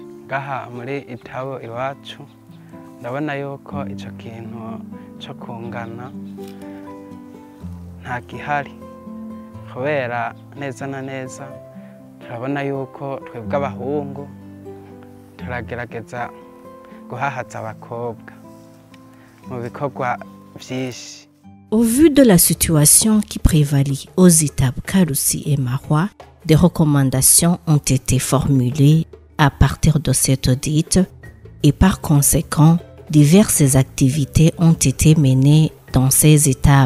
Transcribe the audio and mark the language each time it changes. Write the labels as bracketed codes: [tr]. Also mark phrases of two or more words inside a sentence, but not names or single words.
[rn] Gaha muri itabo iwacu ndabona yuko ico kintu cyo kungana nta gihari, kubera neza na neza turabona yuko twebwe abahungu turagerageza guhahaza abakobwa mu bikorwa byinshi. [fr] Au vu de la situation qui prévalit aux étapes Karusi et Marois, des recommandations ont été formulées à partir de cet audit et par conséquent, diverses activités ont été menées dans ces étapes.